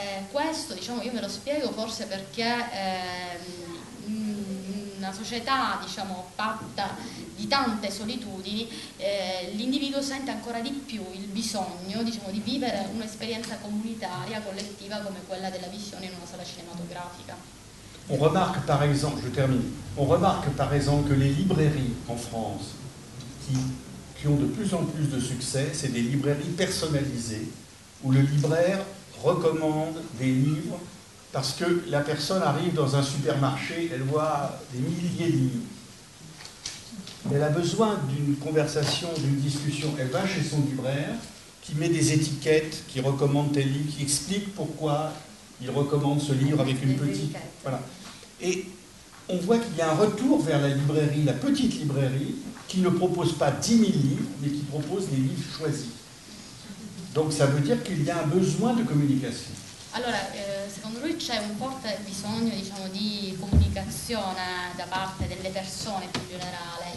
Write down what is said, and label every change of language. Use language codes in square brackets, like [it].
[it] Questo, diciamo, io me lo spiego forse perché una società, diciamo, fatta di tante solitudini, l'individuo sente ancora di più il bisogno, diciamo, di vivere un'esperienza comunitaria, collettiva, come quella della visione in una sala cinématographique. [fr] On remarque par exemple, je termine, on remarque par exemple que les librairies en France qui ont de plus en plus de succès, c'est des librairies personnalisées où le libraire recommande des livres parce que la personne arrive dans un supermarché, elle voit des milliers de livres. Elle a besoin d'une conversation, d'une discussion. Elle va chez son libraire qui met des étiquettes, qui recommande tel livre, qui explique pourquoi il recommande ce livre avec une petite... Voilà. Et on voit qu'il y a un retour vers la librairie, la petite librairie, qui ne propose pas 10 000 livres, mais qui propose des livres choisis. Donc ça veut dire qu'il y a un besoin de communication. [it] Allora, secondo lui c'è un forte bisogno, diciamo, di comunicazione da parte delle persone più in generale.